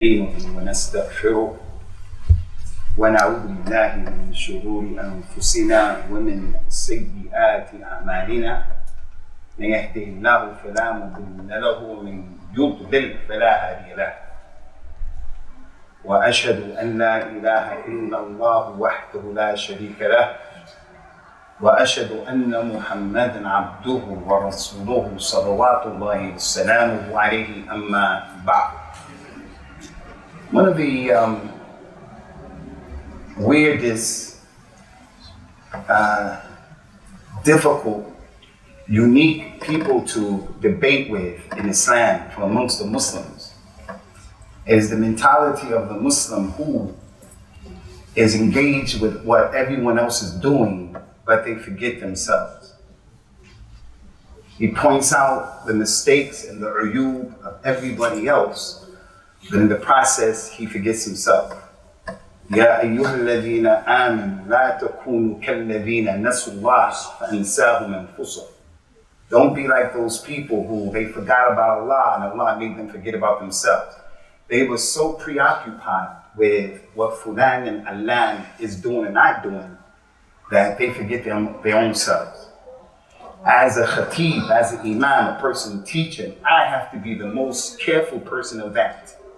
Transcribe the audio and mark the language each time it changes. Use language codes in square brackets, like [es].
[ar] ونستغفره ونعوذ بالله من شرور أنفسنا ومن سيئات أعمالنا من يهده الله فلا مضل له ومن يضلل فلا هادي له وأشهد أن لا إله إلا الله وحده لا شريك له وأشهد أن محمدا عبده ورسوله صلوات الله وسلامه عليه أما بعد. [en] One of the weirdest, difficult, unique people to debate with in Islam from amongst the Muslims is the mentality of the Muslim who is engaged with what everyone else is doing, but they forget themselves. He points out the mistakes and the uyub of everybody else, but in the process, he forgets himself. [ar] يا أيها الذين آمنوا لا تكونوا كالذين نسوا الله فأنساهم أنفسهم. [en] Don't be like those people who they forgot about Allah and Allah made them forget about themselves. They were so preoccupied with what Fulan and Alan is doing and not doing that they forget their own selves. As a khatib, as an imam, a person teaching, I have to be the most careful person of that.